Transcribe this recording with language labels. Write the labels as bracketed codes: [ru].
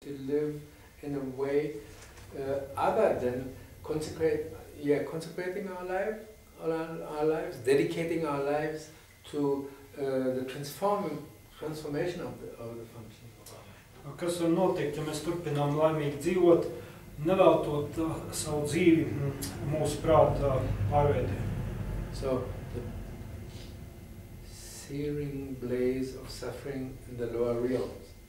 [en] to live in a way other than consecrating our lives, dedicating our lives to the transformation of the functioning of our life. [lv] Kas var notikt, ja mēs turpinām laimīgi dzīvot, neveltot savu dzīvi mūsu prāta pārveidē? [en] So the searing blaze of suffering in the lower realms.